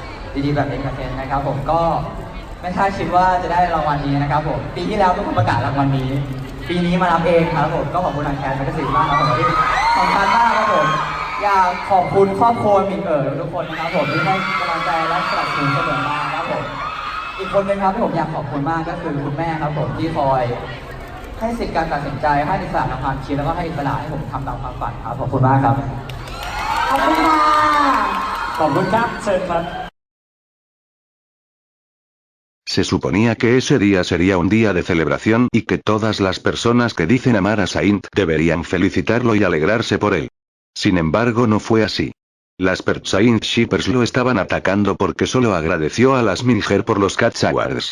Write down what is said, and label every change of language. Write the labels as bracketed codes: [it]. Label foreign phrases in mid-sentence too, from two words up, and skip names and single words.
[th] ดีๆแบบนี้กับเทนนะครับผมก็ไม่คาดคิดว่าจะได้รางวัลนี้นะครับผมปีที่แล้วทุกคนประกาศรางวัลนี้ปีนี้มารับเองครับผมก็ขอบคุณทางแคสแมกกาซีนมากครับผมที่สำคัญมากครับผมอยากขอบคุณครอบครัวมินทุกคนนะครับผมที่ให้กำลังใจและสนับสนุนเสมอมาครับผมอีกคนนึงครับที่ผมอยากขอบคุณมากก็คือคุณแม่ครับผมที่คอยให้สิทธิการตัดสินใจให้อิสระในความคิดแล้วก็ให้อิสระให้ผมทำตามความฝันครับขอบคุณมากครับ ขอบคุณค่ะ ขอบคุณครับเชิญครับ [es] Se suponía que ese día sería un día de celebración y que todas las personas que dicen amar a Saint deberían felicitarlo y alegrarse por él. Sin embargo, no fue así. Las Saint Shippers lo estaban atacando porque solo agradeció a las Minger por los Cats Awards.